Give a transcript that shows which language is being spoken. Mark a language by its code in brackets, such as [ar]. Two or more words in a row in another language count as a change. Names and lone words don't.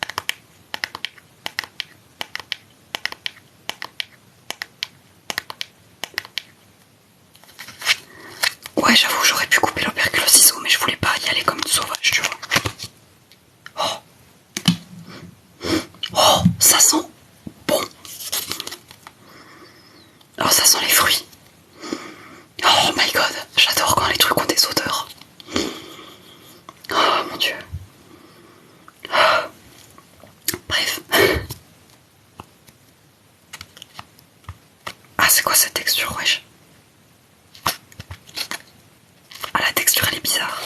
[fr] Ouais, j'avoue, j'aurais pu couper l'opercule au ciseau, mais je voulais pas y aller comme une sauvage, tu vois. Oh, ça sent bon. Alors ça sent les fruits. [en] Oh my god, [fr] j'adore quand les trucs ont des odeurs. Oh mon dieu. Bref. Ah, c'est quoi cette texture, wesh? Ah, la texture elle est bizarre.